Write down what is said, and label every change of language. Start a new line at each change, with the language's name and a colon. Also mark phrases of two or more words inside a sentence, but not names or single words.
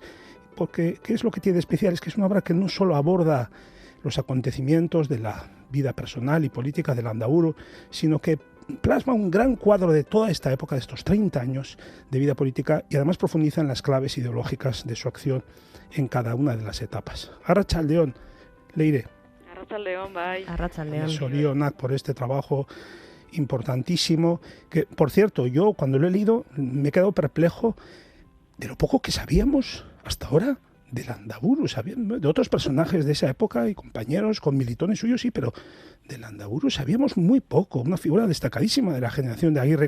Spanish: Porque, ¿qué es lo que tiene de especial? Es que es una obra que no solo aborda los acontecimientos de la vida personal y política de Landaburu, sino que plasma un gran cuadro de toda esta época, de estos 30 años de vida política, y además profundiza en las claves ideológicas de su acción en cada una de las etapas.
Basque: Arratsaldeon, Leire. Arratsaldeon, bai. Arratsaldeon.
Spanish: Sorionak por este trabajo importantísimo, que, por cierto, yo cuando lo he leído me he quedado perplejo de lo poco que sabíamos hasta ahora de Landaburu, de otros personajes de esa época y compañeros, con militones suyos, sí, pero de Landaburu sabíamos muy poco, una figura destacadísima de la generación de Aguirre.